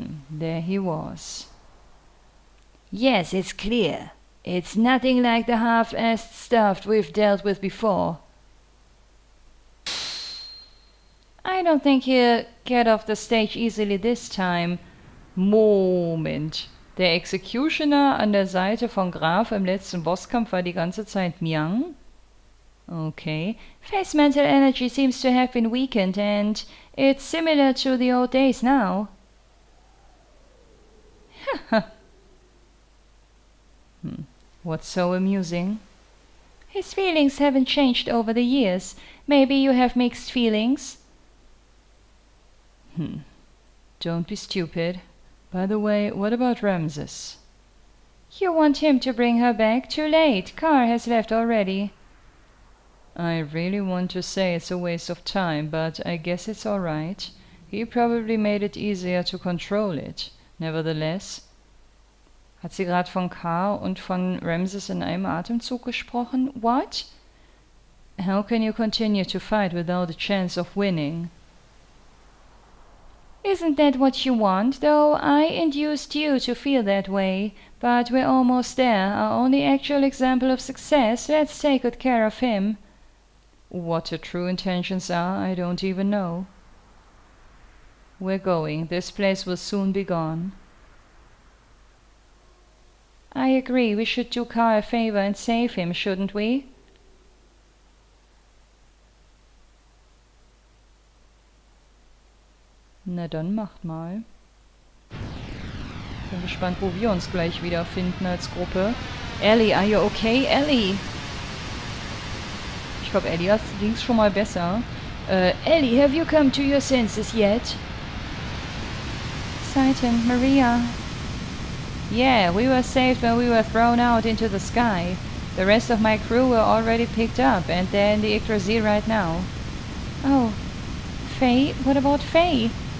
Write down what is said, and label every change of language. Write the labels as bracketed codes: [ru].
[en] There he was. Yes, it's clear. It's nothing like the half-assed stuff we've dealt with before. I don't think he'll get off the stage easily this time. [de] Moment. Der Executioner an der Seite von Graf im letzten Bosskampf war die ganze Zeit Myung? Okay. [en] Faye's mental energy seems to have been weakened and it's similar to the old days now. What's so amusing? His feelings haven't changed over the years. Maybe you have mixed feelings? Don't be stupid. By the way, what about Ramses? You want him to bring her back? Too late. Carr has left already. I really want to say it's a waste of time, but I guess it's alright. He probably made it easier to control it. Nevertheless. [de] Hat sie gerade von Carr und von Ramses in einem Atemzug gesprochen? [en] What? How can you continue to fight without a chance of winning? Isn't that what you want, though? I induced you to feel that way. But we're almost there. Our only actual example of success. Let's take good care of him. What her true intentions are, I don't even know. We're going. This place will soon be gone. I agree. We should do Carr a favor and save him, shouldn't we? [de] Na dann macht mal. Bin gespannt, wo wir uns gleich wiederfinden als Gruppe. [en] Ellie, are you okay? Ellie! [de] Ich glaube, Ellie ging's schon mal besser. [en] Ellie, have you come to your senses yet? Titan, Maria. Yeah, we were saved when we were thrown out into the sky. The rest of my crew were already picked up, and they're in the Yggdrasil right now. Oh. Faye? What about Faye?